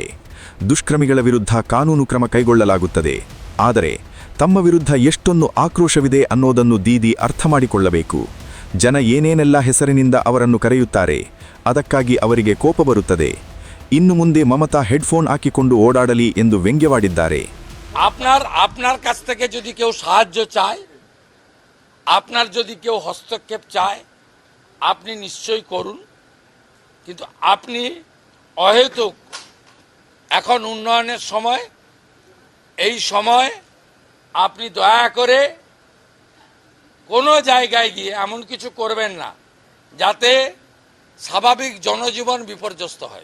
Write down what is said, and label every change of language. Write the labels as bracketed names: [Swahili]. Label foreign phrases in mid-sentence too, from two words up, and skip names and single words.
[Kannada] ದುಷ್ಕರ್ಮಿಗಳ ವಿರುದ್ಧ ಕಾನೂನು ಕ್ರಮ ಕೈಗೊಳ್ಳಲಾಗುತ್ತದೆ. ಆದರೆ ತಮ್ಮ ವಿರುದ್ಧ ಎಷ್ಟೊಂದು ಆಕ್ರೋಶವಿದೆ ಅನ್ನೋದನ್ನು ದೀದಿ ಅರ್ಥ ಮಾಡಿಕೊಳ್ಳಬೇಕು. ಜನ ಏನೇನೆಲ್ಲ ಹೆಸರಿನಿಂದ ಅವರನ್ನು ಕರೆಯುತ್ತಾರೆ, ಅದಕ್ಕಾಗಿ ಅವರಿಗೆ ಕೋಪ ಬರುತ್ತದೆ. ಇನ್ನು ಮುಂದೆ ಮಮತಾ ಹೆಡ್ಫೋನ್ ಹಾಕಿಕೊಂಡು ಓಡಾಡಲಿ ಎಂದು ವ್ಯಂಗ್ಯವಾಡಿದ್ದಾರೆ. [Bangla] আপনার কাছ থেকে যদি কেউ সাহায্য চায়, আপনার যদি কেউ হস্তক্ষেপ চায়, আপনি নিশ্চয়ই করুন। কিন্তু আপনি অহেতুক এখন উন্নয়নের সময়, এই সময় আপনি দয়া করে কোনো জায়গায় গিয়ে এমন কিছু করবেন না যাতে স্বাভাবিক জনজীবন বিপর্যস্ত হয়।